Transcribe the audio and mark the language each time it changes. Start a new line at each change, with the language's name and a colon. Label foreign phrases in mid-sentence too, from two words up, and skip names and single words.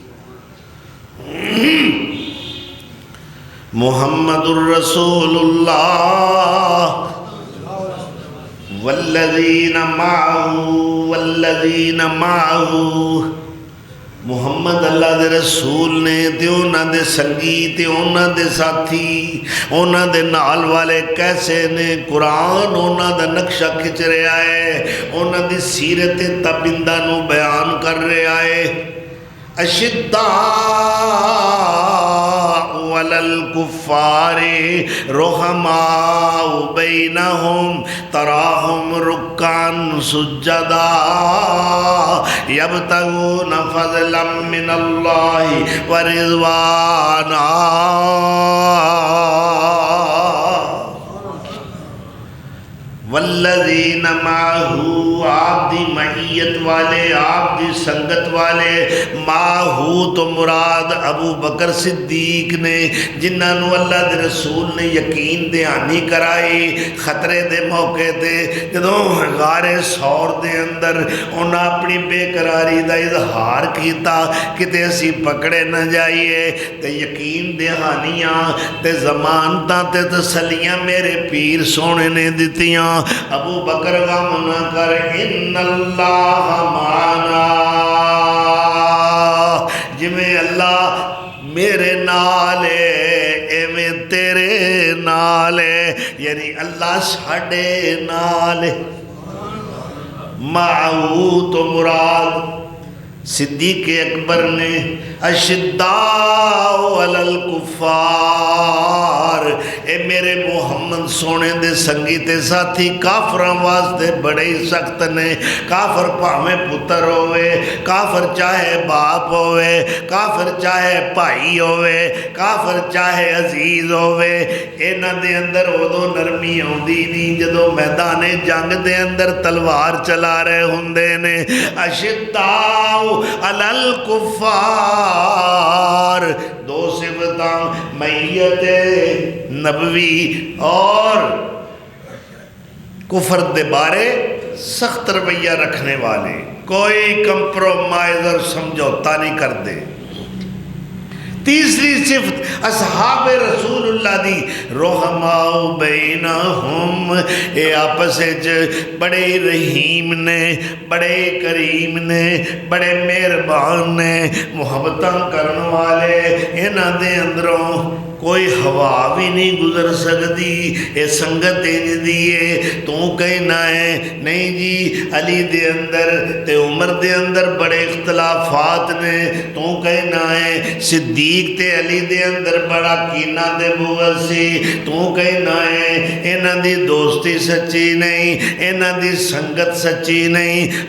Arabic: محمد الرسول اللہ والذین معہو،
Punjabi: محمد اللہ دے رسول نے تے انہاں دے سنگی تے انہاں دے ساتھی انہاں دے نال والے کیسے نے، قرآن انہاں دا نقشہ کھچ رہا ہے، انہاں دی سیرت تابندہ نو بیان کر رہا ہے۔
Arabic: اشداء علی الکفار رحماء بینہم تراہم رکعا سجدا یبتغون فضلا من اللہ ورضوانا۔ والذین معہو،
Punjabi: آپ دی معیت والے، آپ دی سنگت والے، معہو تو مراد ابو بکر صدیق نے، جنہاں نو اللہ دے رسول نے یقین دہانی کرائی خطرے دے موقع تے، جدوں غار ثور دے اندر انہاں اپنی بے قراری دا اظہار کیتا کتے اسی پکڑے نہ جائیے، تے یقین دہانیاں تے ضمانتاں تے تسلیاں میرے پیر سونے نے دتیاں۔ ابو بکر غم نہ کر،
Arabic: ان اللہ معنا،
Punjabi: جویں اللہ میرے نالے ایویں تیرے نالے، یعنی اللہ ساڈے نالے۔ معہو تو مراد صدیق اکبر نے
Arabic: اشداء علی الکفار،
Punjabi: اے میرے محمد سونے دے سنگی تے ساتھی کافراں واسطے بڑے ہی سخت نے۔ کافر پاویں پتر ہوئے، کافر چاہے باپ ہوئے، کافر چاہے بھائی ہوئے، کافر چاہے عزیز ہوئے، انہاں دے اندر ادو نرمی آندی نہیں جدو میدان جنگ دے اندر تلوار چلا رہے ہوندے نے۔
Arabic: اشداء علی الکفار،
Punjabi: دو صفتاں معیت نبوی اور کفر دے بارے سخت رویہ رکھنے والے، کوئی کمپرومائز اور سمجھوتا نہیں کر دے۔ تیسری صفت اصحاب رسول اللہ دی،
Arabic: رحماء بینہم،
Punjabi: اے آپس بڑے رحیم نے، بڑے کریم نے، بڑے مہربان نے، محبتاں کرن والے، انہاں دے اندروں کوئی ہوا بھی نہیں گزر سکتی۔ اے سنگت انج دیئے تو کہنا ہے نہیں جی علی دے اندر تے عمر دے اندر بڑے اختلافات نے، تو کہنا ہے صدیق تے علی دے اندر بڑا کینہ دے بغض سی، تو کہنا ہے انہاں دی دوستی سچی نہیں، انہاں دی سنگت سچی نہیں۔